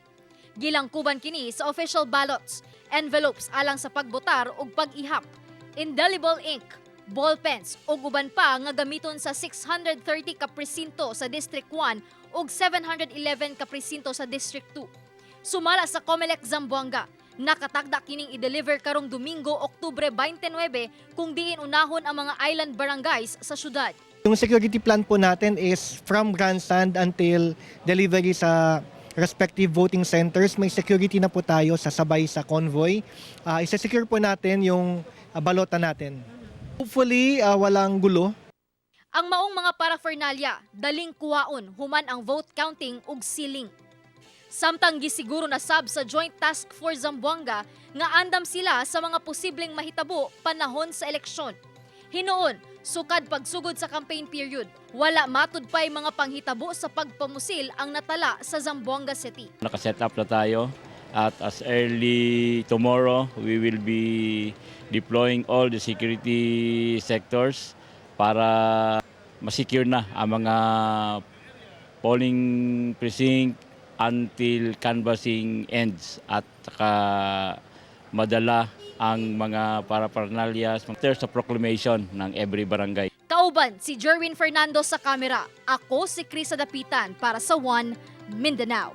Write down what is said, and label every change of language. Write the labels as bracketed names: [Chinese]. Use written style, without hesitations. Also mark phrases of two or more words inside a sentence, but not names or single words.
[Cebuano] Gilangkuban kini sa [English] official ballots, [Cebuano] envelopes alang sa pagbotar ug pag-ihap, [English] indelible ink, [Cebuano] ballpens ug uban pa nga gamiton sa 630 ka presinto sa District 1 ug 711 ka presinto sa District 2. Sumala sa COMELEC Zamboanga, nakatakda kining i-deliver karong Domingo, Oktubre 29 kung diin unahon ang mga [English] island barangays [Cebuano] sa syudad. [English] Yung security plan [Filipino] po natin [English] is from grandstand until delivery sa respective voting centers. [Filipino] May security na po tayo sasabay sa convoy. Isa-secure po natin yung balota natin. Hopefully, walang gulo. [Cebuano] Ang maong mga paraphernalia, daling kuwaon human ang [English] vote counting [Cebuano] ug sealing. Samtang gisiguro na sab sa Joint Task Force Zamboanga nga andam sila sa mga posibleng mahitabo panahon sa eleksyon. Hinuon, sukad pagsugod sa [English] campaign period, [Cebuano] wala matud pay mga panghitabo sa pagpamusil ang natala sa Zamboanga City. [Filipino] Nakaset up na tayo at [English] as early tomorrow we will be deploying all the security sectors [Filipino] para masecure na ang mga [English] polling precinct until canvassing ends [Filipino] at saka madala ang mga paraphernalias sa proclamation ng every barangay. [Cebuano] Kauban si Jerwin Fernando sa kamera. Ako si Krisa Dapitan para sa One Mindanao.